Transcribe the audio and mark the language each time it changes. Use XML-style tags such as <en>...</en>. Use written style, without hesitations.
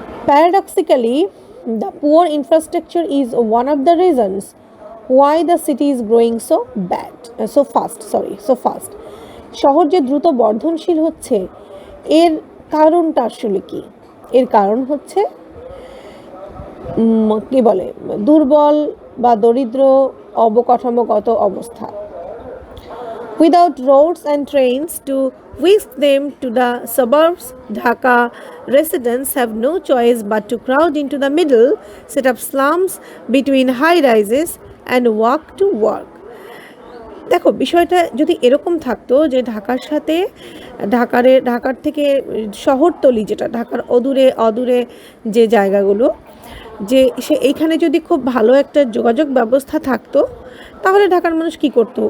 <en>Paradoxically, the poor infrastructure is one of the reasons why the city is growing so fast.</en> <bn>শহর যে দ্রুত বর্ধনশীল হচ্ছে, এর কারণটা আসলে কি? এর কারণ হচ্ছে কি বলে, দুর্বল বা দরিদ্র অবকাঠামোগত অবস্থা।</bn> <en>Without roads and trains to whisk them to the suburbs, Dhaka residents have no choice but to crowd into the middle, set up slums between high rises and walk to work.</en> <bn>দেখো, বিষয়টা যদি এরকম থাকতো যে ঢাকার সাথে ঢাকার থেকে শহরতলি, যেটা ঢাকার অদূরে যে জায়গাগুলো, যে এইখানে যদি খুব ভালো একটা যোগাযোগ ব্যবস্থা থাকতো, তাহলে ঢাকার মানুষ কি করতো?</bn>